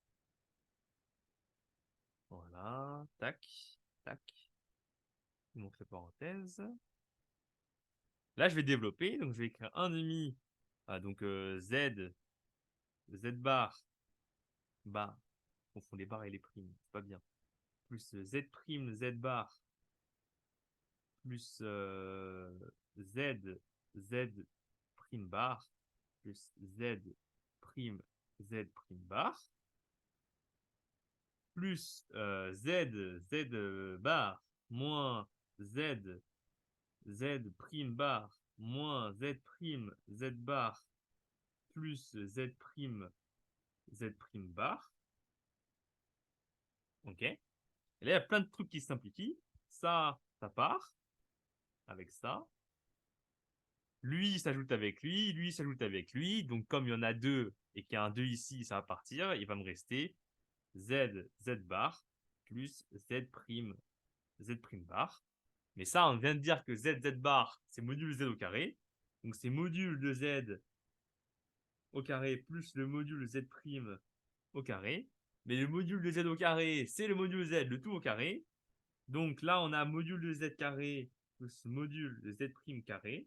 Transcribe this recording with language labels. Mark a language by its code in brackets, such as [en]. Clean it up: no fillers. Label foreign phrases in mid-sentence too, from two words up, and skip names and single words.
[fr] Voilà. Tac, tac. Je montre les parenthèses. Là, je vais développer. Donc, je vais écrire 1 demi. Donc, z bar. Bar. On confond les barres et les primes. C'est pas bien. Plus z prime, z bar. Plus z, z prime bar. Plus z prime, z prime bar. Plus z bar moins z, z prime bar moins z prime, z bar plus z prime, z prime bar. OK. Et là, il y a plein de trucs qui se simplifient. Ça part avec ça. Lui s'ajoute avec lui s'ajoute avec lui. Donc, comme il y en a deux et qu'il y a un 2 ici, ça va partir. Il va me rester z, z bar plus z prime, z prime bar. Mais ça, on vient de dire que z, z bar, c'est module z au carré. Donc, c'est module de z au carré plus le module z prime au carré. Mais le module de z au carré, c'est le module z, le tout au carré. Donc là, on a module de z carré plus module de z prime carré.